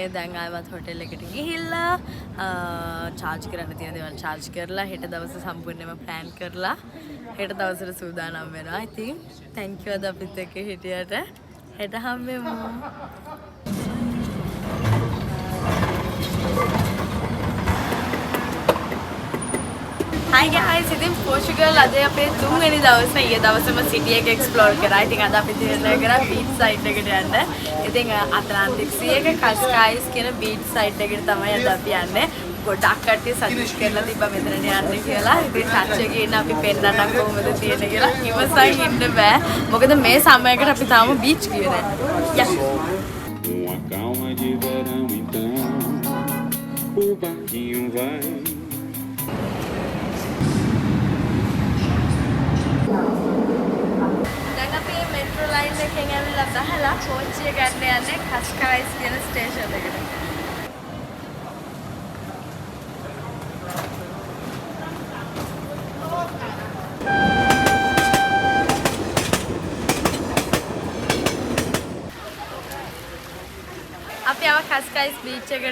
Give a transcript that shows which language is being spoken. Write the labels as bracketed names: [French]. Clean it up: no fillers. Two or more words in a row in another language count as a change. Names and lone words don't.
[Sinhala] දැන් ආයෙත් [English] hotel එකට [Sinhala] ගිහිල්ලා චාර්ජ් කරන්න තියෙන දේවල් චාර්ජ් කරලා හෙට දවසේ සම්පූර්ණයෙන්ම ප්ලෑන් කරලා හෙට දවසට සූදානම් වෙනවා. ඉතින් [English] thank you [Sinhala] අද අපිත් එක්ක හිටියට. හෙට හම්බෙමු. [English] Hi guys, [Sinhala] ඉතින් පෝර්චුගල් අද අපේ 3 වෙනි දවසේ. ඊයේ දවසේම සිටි එක එක්ස්ප්ලෝර් කරා. ඉතින් අද අපි තීරණය කරා [English] beach side [Sinhala] එකට යන්න. ඉතින් අට්ලාන්ටික් සී එක කස්කායිස් කියන [English] beach side [Sinhala] එකට තමයි අද අපි යන්නේ. ගොඩක් කට්ටිය සජෙස්ට් කරලා තිබ්බා මෙතනට යන්න කියලා. ඉතින් ටච් එකේ ඉන්න අපි පෙන්නන්න කොහොමද තියෙන්නේ කියලා. ඉවසන් ඉන්න බෑ. මොකද මේ සමයකට අපි තාම බීච් ගියේ නැහැ. යස්. [Portuguese] Uma calma de verão então o barquinho vai. [Sinhala] දැන් අපි [English] metro line [Sinhala] එකෙන් ඇවිල්ලා බහලා කෝච්චිය ගන්න යන්නේ කස්කායිස් කියන ස්ටේෂන් එකට. අපි ආව කස්කායිස් බීච් එකට.